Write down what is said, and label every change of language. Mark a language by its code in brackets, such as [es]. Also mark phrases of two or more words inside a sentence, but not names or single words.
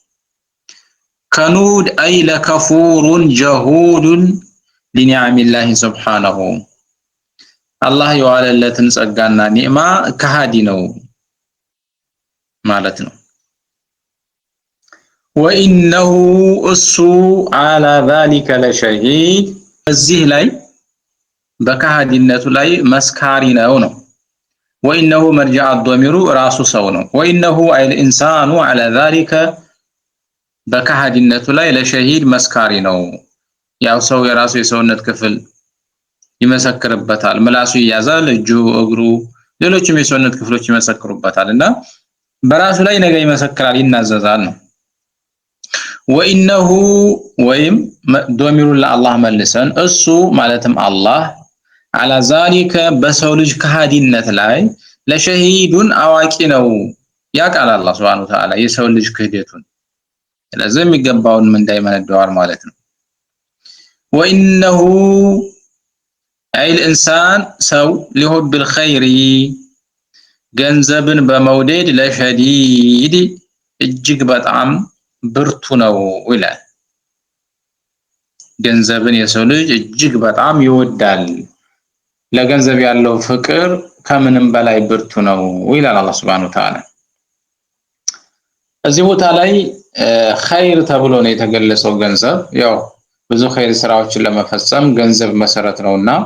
[ar] كنود أي لكفور جحود لنعم الله سبحانه [am] አላህ የዋለለትን ጸጋና ኒዕማ ከሃዲ ነው ማለት ነው። ወኢነሁ እሱ [ar] على ذلك لشهيد [am] እዚህ ላይ በከሃዲነቱ ላይ መስካሪ ነው። [ar] وإنه مرجع [am] الضمير ራሱ ሰው ነው። [ar] وإنه أي الانسان على ذلك [am] በከሃዲነቱ ላይ ለሸሂድ መስካሪ ነው። ያው ሰው የራሱ የሰውነት ክፍል ይመሰክርበታል። ምላሱ ይያዛል፣ እጁ፣ እግሩ፣ ሌሎችም የሰውነት ክፍሎች ይመሰክሩበታልና በራሱ ላይ ነገ ይመሰክራል፣ ይናዘዛል ነው። ወኢነሁ ወይም ዶሚሩን ለአላህ መልሰን እሱ ማለትም አላህ [ar] على ذلك [am] በሰው ልጅ ከሃዲነት ላይ ለሸሂዱን አዋቂ ነው ያቃል አላህ [ar] سبحانه وتعالى [am] የሰው ልጅ ክህደቱን ስለዚህ የሚገባውን ምን እንዳይመነደዋል ማለት ነው። [ar] وإنه أي [am] الانسان ሰው [ar] لحب الخير [am] ገንዘብን በመውደድ ለሸዲድ እጅግ በጣም ብርቱ ነው ይላል። ገንዘብን የሰው ልጅ እጅግ በጣም ይወዳል፣ ለገንዘብ ያለው ፍቅር ከምንም በላይ ብርቱ ነው ይላል አላህ [ar] سبحانه وتعالى። [am] እዚህ ቦታ ላይ ኸይር ተብሎ ነው የተገለጸው ገንዘብ። ያው ብዙ ኸይር ስራዎችን ለመፈጸም ገንዘብ መሰረት ነውና